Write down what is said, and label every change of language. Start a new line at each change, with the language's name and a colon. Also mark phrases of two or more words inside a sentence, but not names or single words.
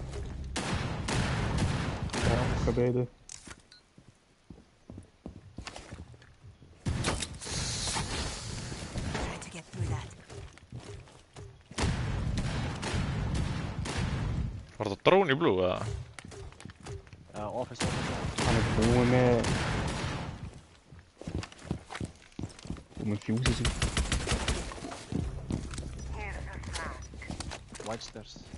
Icelandic: Já, hvað beðið þið?
English: Try to get through that.
Icelandic: Var þetta drone í Blue, eða? Já, office. Hann er búinn með... Búinn með fuse sig.
English: White stairs.